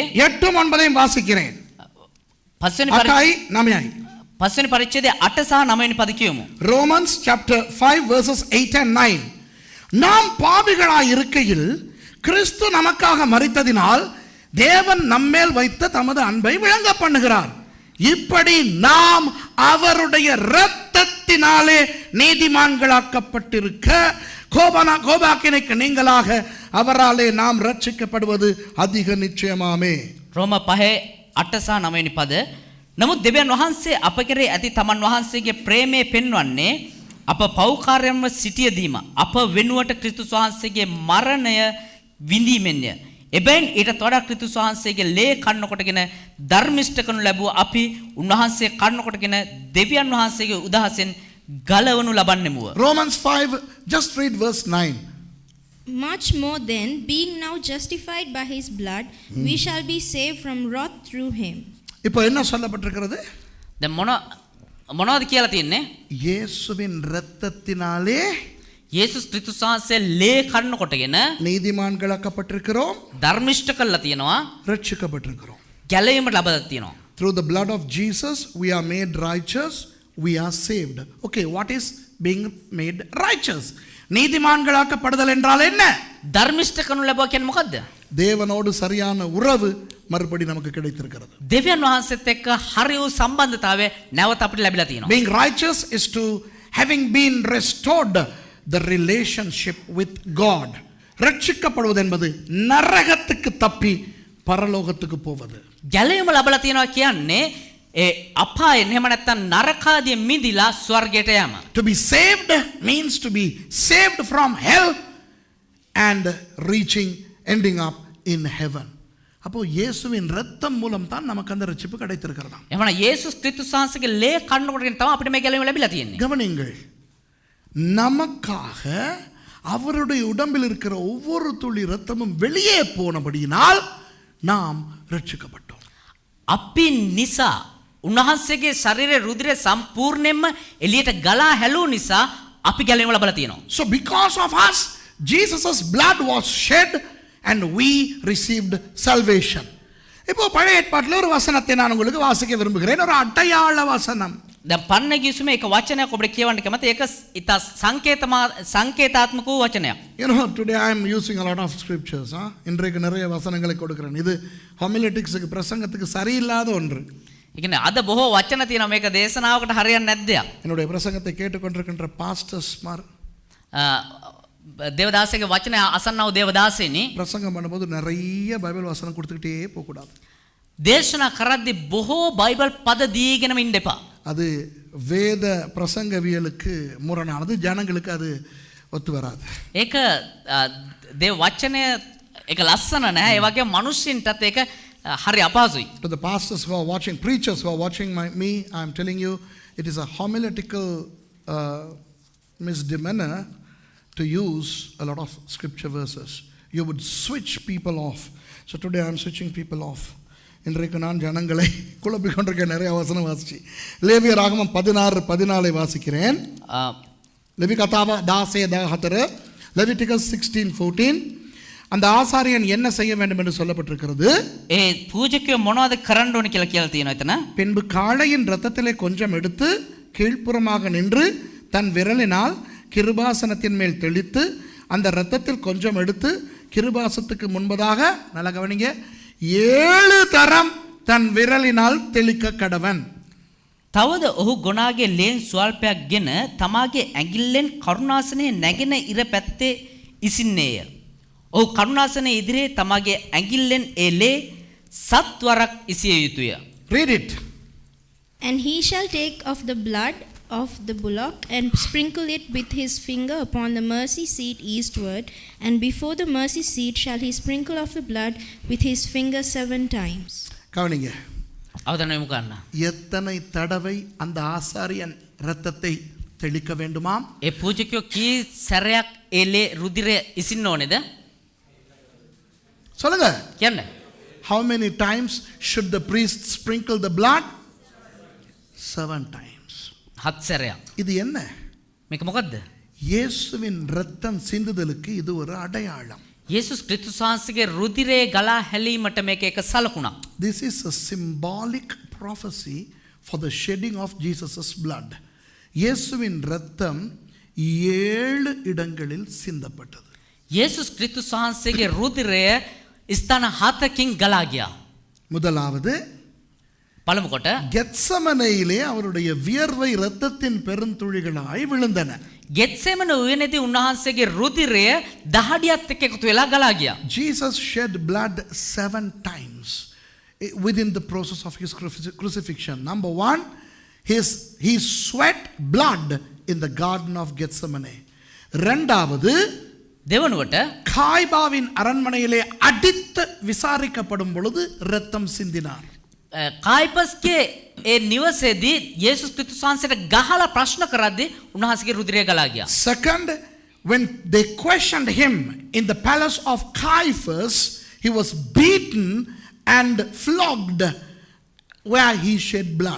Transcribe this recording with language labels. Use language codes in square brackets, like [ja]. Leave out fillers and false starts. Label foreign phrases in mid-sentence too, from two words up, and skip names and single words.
[ta] 8 9 வாசிக்கிறேன். [si] 5 වෙනි පරිච්ඡේදයේ 8 සහ 9 වෙනි පද කියමු. [en] Romans chapter 5 verses 8 and 9. [ta] நாம் பாவிகளாய் இருக்கையில் கிறிஸ்து நமக்காக மரித்ததினால் தேவன் நம்மேல் வைத்த தமது அன்பை விளங்க பண்ணுகிறார். இப்படி நாம் அவருடைய இரத்தத்தினாலே நீதிமான்களாக்கப்பட்டிருக்க கோபாக்கினைக்கு நீங்களாக அவராலே நாம் ரட்சிக்கப்படுவது அதிக நிச்சயமாமே. [si] රෝම 5:8 සහ 9 වෙනි පද. නමුත් දෙවියන් වහන්සේ අප කෙරෙහි ඇති තමන් වහන්සේගේ ප්‍රේමය පෙන්වන්නේ අප පෞකාරයන්ව සිටියදීම අප වෙනුවට ක්‍රිස්තුස් වහන්සේගේ මරණය විඳීමෙන්ය. එබැවින් ඊටත් වඩා ක්‍රිස්තුස් වහන්සේගේ ලේ කන්න කොටගෙන ධර්මිෂ්ඨ කරනු ලැබුව අපි උන්වහන්සේ කන්න කොටගෙන දෙවියන් වහන්සේගේ උදහසෙන් ගලවනු ලබන්නෙමුව. [en] Romans 5, just read verse 9. Much more then, being now justified by his blood, we shall be saved from wrath through him. [ta] இப்போ என்ன சொல்லப்பட்டிருக்கிறது? [si] දැන් මොනවද කියලා තියෙන්නේ? [ta] இயேசுவின் இரத்தத்தினாலே [si] යේසුස් ක්‍රිස්තුස් වහන්සේ ලේ කන්න කොටගෙන [ta] நீதிமான்களாக்கப்பட்டிருக்கிறோம், [si] ධර්මිෂ්ඨ කරලා තියෙනවා, [ta] ரட்சிக்கப்பட்டிருக்கிறோம். [si] ගැලවීමට ලබා තියෙනවා. [en] Through the blood of Jesus we are made righteous, we are saved. Okay, what is being made righteous? [ta] நீதிமான்களாக்கப்படுதல் என்றால் என்ன? [si] ධර්මිෂ්ඨ කරනු ලැබුවා කියන්නේ මොකද්ද? [ta] தேவனோடு சரியான உறவு மறுபடி நமக்கு கிடைத்திருக்கிறது. [si] දෙවියන් වහන්සේත් එක්ක හරි වූ සම්බන්ධතාවය නැවත අපිට ලැබිලා තියෙනවා. [en] Being righteous is to having been restored the relationship with God. [ta] ரட்சிக்கப்படுவது என்பது நரகத்துக்கு தப்பி பரலோகத்துக்கு போவது. [si] ගැලවීම ලැබලා තියෙනවා කියන්නේ අපාය එහෙම නැත්නම් නරකාදී මිදිලා ස්වර්ගයට යෑම. [en] To be saved means to be saved from hell and ending up in heaven. [ta] அப்போ இயேசுவின் இரத்தம் மூலம் தான் நமக்கு அந்த ரட்சிப்பு கிடைத்திருக்கிறது. [si] එහෙනම් යේසුස් ක්‍රිස්තුස් වහන්සේගේ ලේ කන්න කොටගෙන තමයි අපිට මේ ගැලවීම ලැබිලා තියෙන්නේ. [ta] கவனிங்கள், நமக்காக அவருடைய உடம்பில் இருக்கிற ஒவ்வொரு துளி இரத்தமும் வெளியே போனபடியினால் நாம் ரட்சிக்கப்பட்டோம். [si] අපි නිසා උන්වහන්සේගේ ශරීරයේ රුධිරය සම්පූර්ණයෙන්ම එළියට ගලා හැලූ නිසා අපි ගැලවීම ලැබලා තියෙනවා. [en] So because of us, Jesus' blood was shed and we received salvation. [ta] இப்போ பழைய ஏற்பாட்டில் ஒரு வசனத்தை நான் உங்களுக்கு வாசிக்க விரும்புகிறேன். ஒரு அடையாள வசனம். [si] දැන් පරණ ගිවිසුමේ එක වචනයක් ඔබට කියවන්න කැමතියි. ඒක ඉතා සංකේතාත්මක වූ වචනයක්. [en] You know, today I am using a lot of scriptures. [ta] இன்றைக்கு நிறைய வசனங்களை கொடுக்கிறேன். இது homileticsக்கு பிரசங்கத்துக்கு சரியில்லாத ஒன்று. [si] ඒ කියන්නේ අද බොහෝ වචන තියෙනවා මේක දේශනාවකට හරියන්නේ නැද්ද? [ta] என்னுடைய பிரசங்கத்தை கேட்டுக்கொண்டிருக்கின்ற பாஸ்டர்ஸ்மார் [si] தேவதாசගේ වචන අසන්නව දේවදාසෙනි [ta] பிரசங்கம் பண்ணும்போது நிறைய பைபிள் வசனம் கொடுத்துக்கிட்டே போக கூடாது. [si] දේශනා කරද්දී බොහෝ බයිබල් පද දීගෙනම ඉන්න එපා. [ta] அது வேத பிரசங்கவியலுக்கு முரணானது, ஜனங்களுக்கு அது ஒத்து வராது. [si] ඒක දේව වචනය ඒක ලස්සන නැහැ. ඒ වගේ මිනිස්සුන්ටත් ඒක හරි අපහසුයි. [en] To the pastors who are watching, preachers who are watching me, I am telling you, it is a homiletical misdemeanor to use a lot of scripture verses. You would switch people off. So today I am switching people off. [ta] இன்றைக்கு நான் ஜனங்களை குழப்பிக்கொண்டிருக்க நிறைய வசனம் வாசிச்சு லேவியராகமம் 16:14 வாசிக்கிறேன். லேவி கதாவ 10:14, Leviticus 16:14. அந்த ஆசாரியன் என்ன செய்ய வேண்டும் என்று சொல்லப்பட்டிருக்கிறது. [si] ඒ පූජකයෝ මොනවද කරන්න ඕනේ කියලා කියලා තියෙනවා එතන. [ta] பின்பு காளையின் இரத்தத்திலே கொஞ்சம் எடுத்து கீழ்ப்புறமாக நின்று தன் விரலினால் கிருபாசனத்தின் மேல் தெளித்து அந்த இரத்தத்தில் கொஞ்சம் எடுத்து கிருபாசனத்துக்கு முன்பதாக நல்ல கவனிங்க 7 தரம் தன் விரலினால் தெளிக்க கடவன். [si] තවද ඔහු ගොනාගේ ලේන් ස්වල්පයක් ගෙන තමාගේ ඇඟිල්ලෙන් කරුණාසනයේ නැගෙන ඉර පැත්තේ ඉසින්නේය. ඔහු කරුණාසනයේ ඉදිරියේ තමාගේ ඇඟිල්ලෙන් ඒ ලේ 7 වරක් ඉසිය යුතුය. [en] Read it. And he shall take of the blood of the bullock and sprinkle it with his finger upon the mercy seat eastward, and before the mercy seat shall he sprinkle of the blood with his finger 7 times. [ta] கவனிங்க. [si] අවධානය යොමු කරන්න. [ta] எத்தனை தடவை அந்த ஆசாரியன் இரத்தத்தை தெளிக்க வேண்டுமாம்? [si] ඒ පූජකයෝ කී සැරයක් ඒ ලේ රුධිරය ඉසින්න ඕනේද? [ta] சொல்லுங்க. [si] කියන්න. [en] How many times should the priest sprinkle the blood? 7 times. [si] 7 සැරයක්. [ta] இது என்ன? [si] මේක මොකද්ද? [ta] இயேசுவின் இரத்தம் சிந்துதலுக்கு இது ஒரு அடையாளம். [si] යේසුස් ක්‍රිස්තුස් වහන්සේගේ රුධිරය ගලා හැලීමට මේක එක සලකුණක්. [en] This is a symbolic prophecy for the shedding of Jesus' blood. [ta] இயேசுவின் இரத்தம் 7 இடங்களில் சிந்தப்பட்டது. [si] යේසුස් ක්‍රිස්තුස් වහන්සේගේ රුධිරය ස්ථාන 7කින් ගලා ගියා. [ta] முதலாவது [si] පළමු කොට [ta] கெத்சமனேயிலே அவருடைய வியர்வை இரத்தத்தின் பெருந்துளிகளாய் விழுந்தன. [si] ගෙත්සෙමන උයනේදී උන්වහන්සේගේ රුධිරය දහඩියත් එක්ක එකතු වෙලා ගලා ගියා. [en] Jesus shed blood 7 times within the process of his crucifixion. Number 1, he sweat blood in the garden of Gethsemane. [ta] இரண்டாவது [si] දෙවනුවට [ta] காய்பாவின் அரண்மனையிலே அடித்து விசாரிக்கப்படும் பொழுது இரத்தம் சிந்தினார். [si] කායිපස්ගේ ඒ නිවසේදී යේසුස් ක්‍රිස්තුස් වහන්සේට ගහලා ප්‍රශ්න කරද්දී උන්වහන්සේගේ රුධිරය ගලා ගියා. [en] Second, when they questioned him in the palace of Caiaphas, he was beaten and flogged where he shed blood.